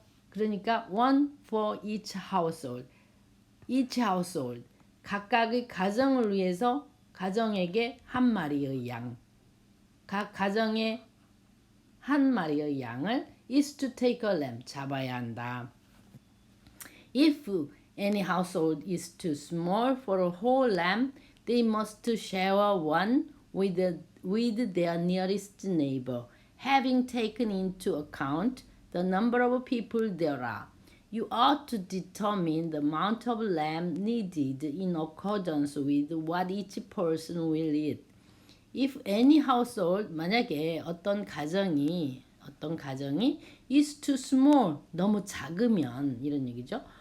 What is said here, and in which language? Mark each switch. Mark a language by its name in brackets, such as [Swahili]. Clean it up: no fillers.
[Korean] 그러니까 [English] one for each household. each household, [Korean] 각각의 가정을 위해서 가정에게 한 마리의 양. 각 가정에 한 마리의 양을 [English] is to take a lamb, [Korean] 잡아야 한다. [English] If any household is too small for a whole lamb, they must share one with their nearest neighbor, having taken into account the number of people there are. You ought to determine the amount of lamb needed in accordance with what each person will eat. If any household, [Korean] 만약에 어떤 가정이 [English] is too small, [Korean] 너무 작으면 이런 얘기죠.